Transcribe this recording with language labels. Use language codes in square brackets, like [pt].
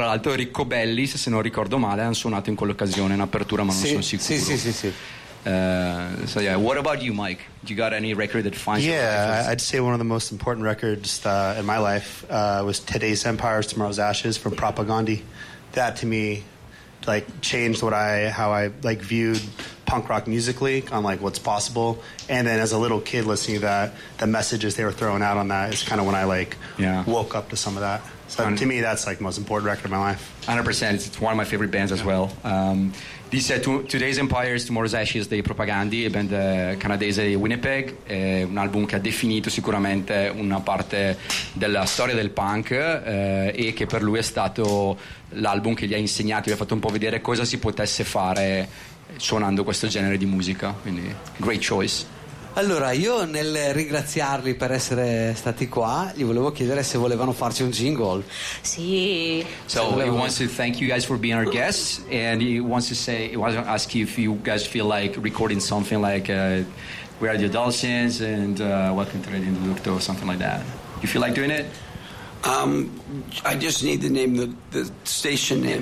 [it] Tra l'altro, Ricco Belli, se non ricordo male, hanno suonato in quell'occasione in apertura, ma non sono sicuro. Sì. [en] So yeah, what about you, Mike? Do you got any record that defines your life? Yeah, I'd say one of the most important records in my life was Today's Empires, Tomorrow's Ashes from Propagandhi. That to me, like, changed how I viewed punk rock musically on like what's possible. And then as a little kid, listening to that, the messages they were throwing out on that is kind of when I woke up to some of that. So to me, that's like the most important record of my life. 100%. It's one of my favorite bands as well. [it] Dice Today's Empires, Tomorrow's Ashes dei Propagandhi, band canadese di Winnipeg, è un album che ha definito sicuramente una parte della storia del punk e che per lui è stato l'album che gli ha insegnato, gli ha fatto un po' vedere cosa si potesse fare suonando questo genere di musica, quindi [en] great choice. [it] Allora, io nel ringraziarli per essere stati qua, gli volevo chiedere se volevano farci un jingle. Sì. [en] So he wants to thank you guys for being our guests, and he wants to ask you if you guys feel like recording something like We Are the Adolescents and Welcome to Radio Nurto or something like that. You feel like doing it? I just need the name, the station name.